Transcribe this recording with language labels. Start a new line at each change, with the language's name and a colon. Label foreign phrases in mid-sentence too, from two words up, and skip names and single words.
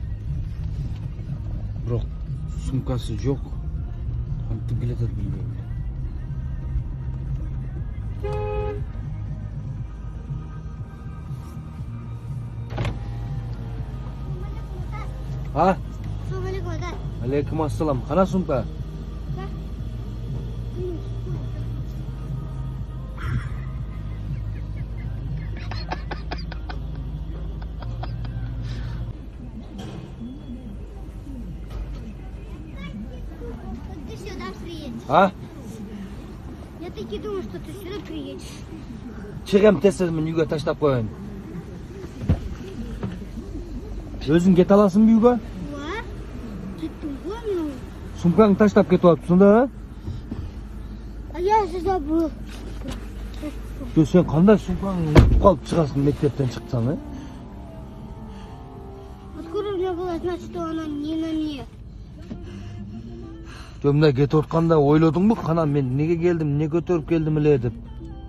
Kyrgyz: Бирок сумкасы жок. Кантип келе жатат билбейм. А? Алейкум ассалам. Кана сумка?
Russian: Ты сюда приедешь. А? Я таки думаю, что ты сюда приедешь.
Kyrgyz: Чыгам тесизмин үйгө таштап коеюн. Өзүң кете аласыңбы үйгө?
Kazakh: Ва? Кеттің ғой мен.
Kyrgyz: Сумкаңды таштап кетип атыпсың да?
Russian: А я же забыл.
Kyrgyz: Жо, сен кандай сумкаңды унутуп калып чыгасың мектептен чыксаң,
Russian: Откуда у меня было знать, что она не на мне?
Kyrgyz: Жо, мындай кетип атканда ойлодуңбу, кана мен неге келдим, эмне көтөрүп келдим эле деп?